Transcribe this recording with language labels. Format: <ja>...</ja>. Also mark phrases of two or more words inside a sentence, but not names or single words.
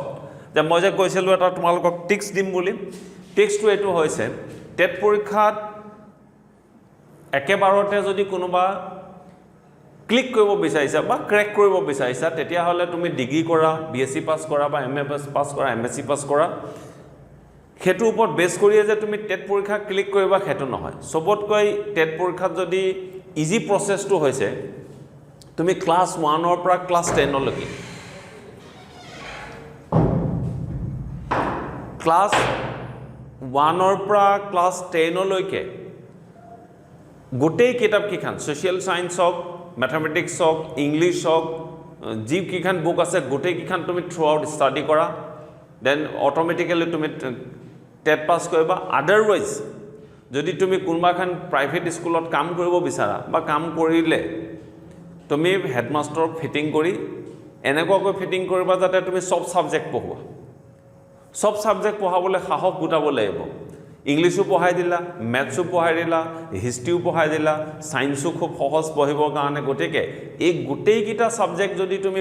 <as>যে মই যে কৈছিলো এটা তোমালোকক টিক্স দিম বুলি টেক্সটো এটো হৈছে টেট পৰীক্ষাত একেবাৰতে যদি কোনোবা ক্লিক কৰিব বিচাৰিছা বা ক্র্যাক কৰিব বিচাৰিছা তেতিয়া হলে তুমি ডিগ্ৰী কৰা বিএসসি পাস কৰা বা এমএ পাস কৰা এমএসসি পাস কৰা হেতু ওপৰত বেস কৰিয়ে যে তুমি টেট পৰীক্ষা ক্লিক কৰিবা হেতু নহয় সবতকৈ টেট পৰীক্ষাত যদি</as> <en>easy process</en> <as>হৈছে তুমি ক্লাস 1 ৰ পৰা ক্লাস 10 লৈকে ক্লাস 1 ৰ পৰা ক্লাস 10 লৈকে গোটেই কিতাপ কিখান</as> <en>social science</en> <as>হক ম্যাথমেটিক্স হক ইংলিশ হক জি কিখান বুক আছে গোটেই কিখান তুমি</as> <en>throughout study</en> <as>কৰা</as> <en>then automatically</en> <as>তুমি টেট পাস কৰিবা আদারওয়াইজ যদি তুমি কোনবাখান</as> <en>private school</en> <as>কাম কৰিব বিচাৰা বা কাম কৰিলে তুমি</as> <en>headmaster fitting</en> <as>কৰি এনেকুৱাকৈ ফিটিং কৰিবা যাতে তুমি সব সাবজেক্ট পঢ়োৱা সব সাবজেক্ট পঢ়াবলৈ সাহস গোটাব লাগিব ইংলিশো পঢ়াই দিলা ম্যাথছো পঢ়াই দিলা হিষ্ট্ৰিও পঢ়াই দিলা সায়েন্সও খুব সহজ পঢ়িবৰ কাৰণে গটেকে এই গোটেই কিটা সাবজেক্ট যদি তুমি</as>